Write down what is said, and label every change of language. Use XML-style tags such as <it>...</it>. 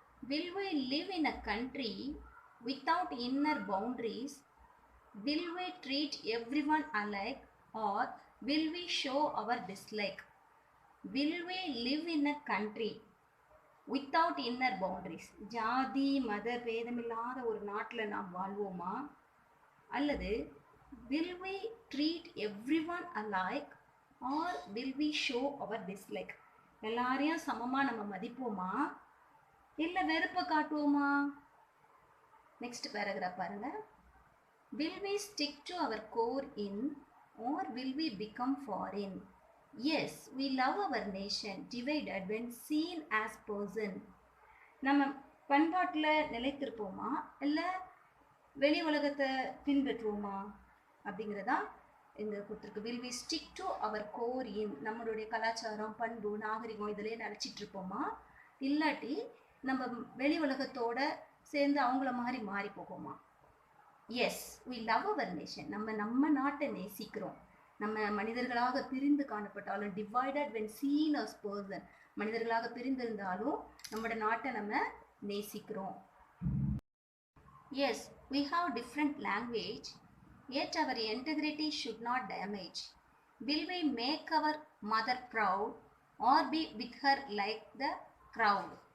<en>Will we live in a country without inner boundaries? Will we treat everyone alike or will we show our dislike? Will we live in a country without inner boundaries?</en> <ta>ஜாதி மத பேதமில்லாத ஒரு நாட்டில் நாம் வாழ்வோமா?</ta> <en>அல்லது will we treat everyone alike or will we show our dislike?</en> <ta>எல்லாரையும் சமமாக நம்ம மதிப்போமா இல்லை வெறுப்பை காட்டுவோமா? நெக்ஸ்ட் பேராகிராஃப் பாருங்க.</ta> <en>Will we stick to our core in or will we become foreign? Yes, we love our nation divided when seen as person.</en> <ta>நம்ம பண்பாட்டில் நிலைத்திருப்போமா இல்லை வெளி உலகத்தை பின்பற்றுவோமா அப்படிங்கிறதா இங்கே கொடுத்துருக்கு.</ta> <en>will we stick to our core in,</en> <ta>நம்மளுடைய கலாச்சாரம் பண்பு நாகரிகம் இதிலே நினச்சிட்டு இருப்போமா இல்லாட்டி நம்ம வெளி உலகத்தோட சேர்ந்து அவங்கள மாறி போகுமா?</ta> <en>yes, we love our nation,</en> <ta>நம்ம நாட்டை நேசிக்கிறோம். நம்ம மனிதர்களாக பிரிந்து காணப்பட்டாலும்</ta> <en>divided when seen as person,</en> <ta>மனிதர்களாக பிரிந்திருந்தாலும் நம்மளோட நாட்டை நம்ம நேசிக்கிறோம்.</ta> <en>Yes, we have different language yet our integrity should not damage. Will we make our mother proud or be with her like the crowd?</en>